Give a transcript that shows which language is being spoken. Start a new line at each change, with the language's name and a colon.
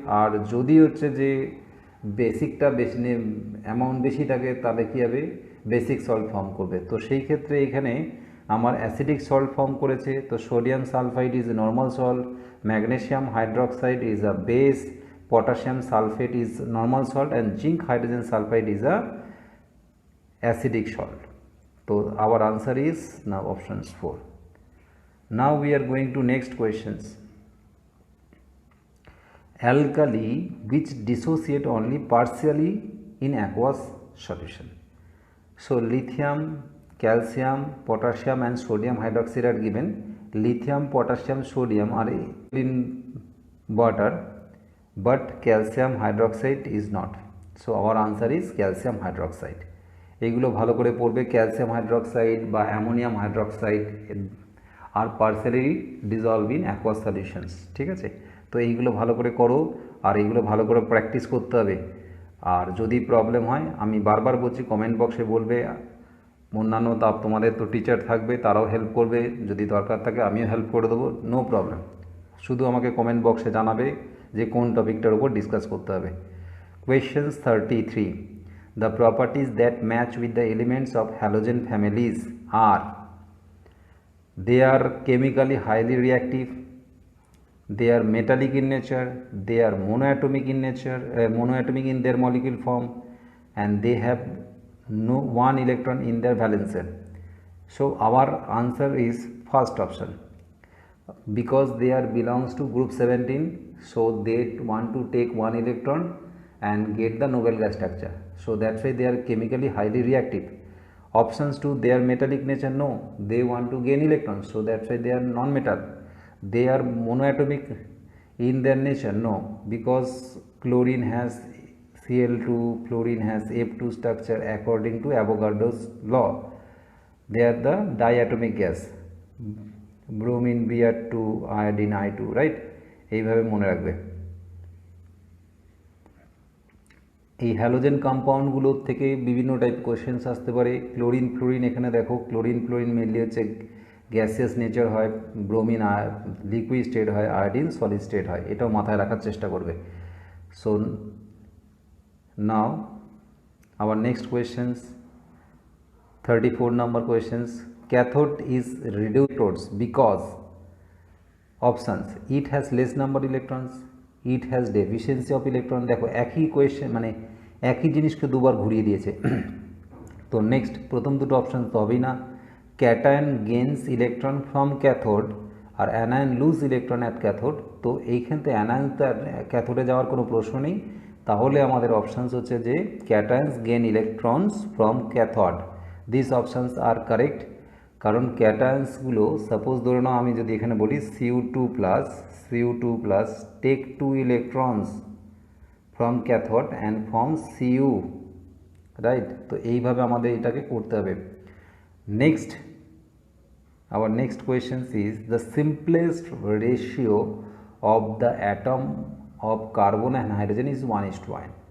Bangla: আর যদি হচ্ছে যে বেসিকটা বেশি অ্যামাউন্ট বেশি থাকে তাহলে কী হবে, বেসিক সল্ট ফর্ম করবে। তো সেই ক্ষেত্রে এখানে আমার অ্যাসিডিক সল্ট ফর্ম করেছে,
English: তো sodium sulphide is normal salt, magnesium hydroxide is a base, potassium sulfate is normal salt, and zinc hydrogen sulfide is a acidic salt. So our answer is now options 4. Now we are going to next questions. Alkali which dissociate only partially in aqueous solution. So lithium, calcium, potassium and sodium hydroxide are given. Lithium, potassium, sodium are in water, but calcium hydroxide is not. So our answer is calcium hydroxide.
Bangla: এইগুলো ভালো করে পড়বে।
English: calcium hydroxide বা ammonium hydroxide are partially dissolve in aqueous solutions,
Bangla: ঠিক আছে? তো এইগুলো ভালো করে করো, আর এইগুলো ভালো করে প্র্যাকটিস করতে হবে। আর যদি প্রবলেম হয় আমি বারবার বলছি কমেন্ট বক্সে বলবে, অন্যান্য তোমাদের তো টিচার থাকবে তারাও হেল্প করবে, যদি দরকার থাকে আমিও হেল্প করে দেবো,
English: No problem.
Bangla: শুধু আমাকে কমেন্ট বক্সে জানাবে যে কোন টপিকটার উপর ডিসকাস করতে হবে।
English: Questions 33. The properties that match with the elements of halogen families are: they are chemically highly reactive, they are metallic in nature, they are monoatomic in nature, monoatomic in their molecule form, and they have no one electron in their valence shell. So our answer is first option, because they are belongs to group 17, so they want to take one electron and get the noble gas structure, so that's why they are chemically highly reactive. Options 2, they are metallic nature, no, they want to gain electrons, so that's why they are non-metal. They are monoatomic in their nature, no, because chlorine has Cl2, fluorine has F2 structure according to Avogadro's law. They are the diatomic gas, bromine Br2, iodine I2, right?
Bangla: এইভাবে মনে রাখবে। এই halogen কম্পাউন্ডগুলোর থেকে বিভিন্ন type questions আসতে পারে। Chlorine fluorine, এখানে দেখো ক্লোরিন ফ্লোরিন মেনলি হচ্ছে গ্যাসিয়াস নেচার হয়, ব্রোমিন লিকুইড স্টেট হয়, আয়োডিন সলিড স্টেট হয়, এটাও মাথায় রাখার চেষ্টা করবে।
English: So now our next questions, 34 number questions. Cathode is reduced because options: it has less number electrons, it has deficiency of electron।
Bangla: দেখো একই কোয়েশ্চেন মানে একই জিনিসকে দুবার ঘুরিয়ে দিয়েছে। তো নেক্সট প্রথম দুটো অপশান তো হবেই না।
English: cation gains electron from cathode
Bangla: আর anion loose electron at cathode. তো এইখান থেকে অ্যানায়ন তো ক্যাথোডে যাওয়ার কোনো প্রশ্ন নেই, তাহলে আমাদের অপশানস হচ্ছে যে
English: Cations gain electrons from cathode. This options are correct,
Bangla: কারণ ক্যাটায়ন্সগুলো সাপোজ ধরে নাও আমি যদি এখানে বলি
English: Cu2+ take 2 electrons from cathode and form Cu, right.
Bangla: তো এইভাবে আমাদের এটাকে করতে হবে। Next,
English: our next question is the simplest ratio of the atom of carbon and hydrogen is 1:1.